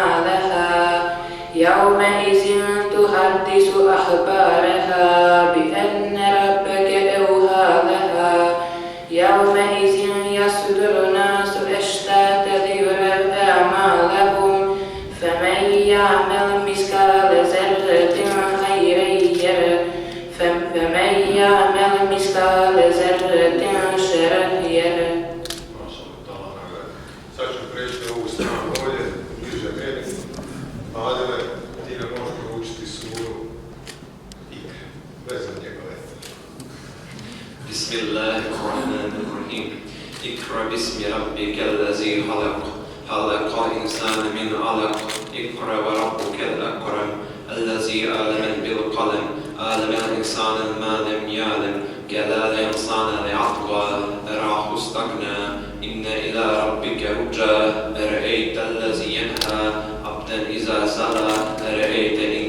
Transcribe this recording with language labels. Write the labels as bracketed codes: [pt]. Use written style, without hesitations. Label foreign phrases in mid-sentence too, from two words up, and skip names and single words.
[ar] لها يومئذ تحدث أخبارها بأن ربك أوحى لها يومئذ يصدر الناس أشتاتا ليروا أعمالهم فمن يعمل مثقال ذرة خيرا يره فمن يعمل مثقال ذرة شرا يره. [bs] Sad ću preći na ovu stranu ovdje, bliže meni. Adele, ti nam možeš proučiti suru Ikre, bez njegove. [ar] بسم الله الرحمن الرحيم اقرأ باسم ربك الذي خلق خلق الإنسان من علق اقرأ وربك الأكرم الذي علم بالقلم علم الإنسان ما لم يعلم كلا الإنسان ليطغى أراه استغنى إن إلى ربك رجى أرأيت الذي ينهى عبدا إذا سلى أرأيت